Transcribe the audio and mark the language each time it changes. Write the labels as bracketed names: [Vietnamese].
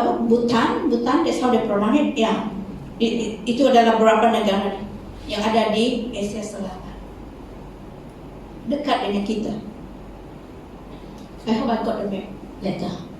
[English] Bhutan, that's how they pronounce it. Yeah. [Indonesian] Itu adalah beberapa negara yang ada di Asia Selatan. Dekat dengan kita. [English] I hope I got the map later.